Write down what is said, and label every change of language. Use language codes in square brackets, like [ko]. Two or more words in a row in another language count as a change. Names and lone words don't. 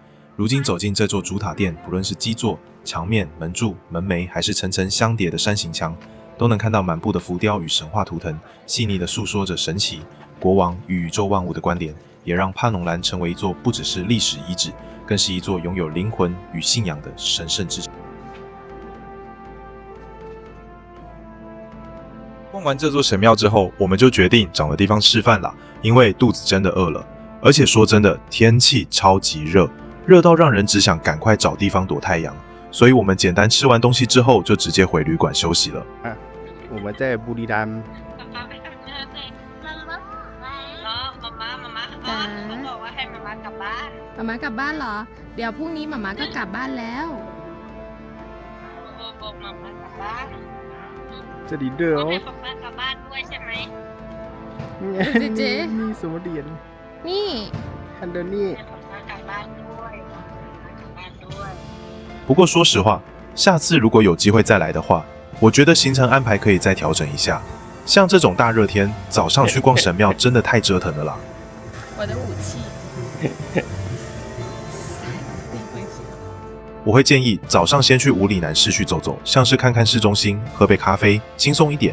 [zh] 如今走进这座主塔殿，不论是基座、墙面、门柱、门楣，还是层层相叠的山形墙，都能看到满布的浮雕与神话图腾，细腻地诉说着神祇、国王与宇宙万物的关联，也让帕农兰成为一座不只是历史遗址，更是一座拥有灵魂与信仰的神圣之城。逛完这座神庙之后，我们就决定找个地方吃饭啦，因为肚子真的饿了。而且说真的，天气超级热，热到让人只想赶快找地方躲太阳。所以我们简单吃完东西之后，就直接回旅馆休息了。我们在บุรีรัมย์ [th] เขาบอกว่าให้มามากลับบ้านมามากลับบ้านเหรอเดี๋ยวพรุ่งนี้มาม่าก็กลับบ้านแล้วบอกมามากลับบ้าน จะดีเด้อ ให้ป๊าป๊ากลับบ้านด้วยใช่ไหมเจ๊ นี่สมเด็จ นี่ ฮันเดอร์นี่ ให้ป๊าป๊ากลับบ้านด้วยกลับบ้านด้วย [zh] 不过说实话，下次如果有机会再来的话，我觉得行程安排可以再调整一下。像这种大热天，早上去逛神庙真的太折腾了啦。我的武器。我会建议早上先去五里南市区走走，像是看看市中心，喝杯咖啡，轻松一点。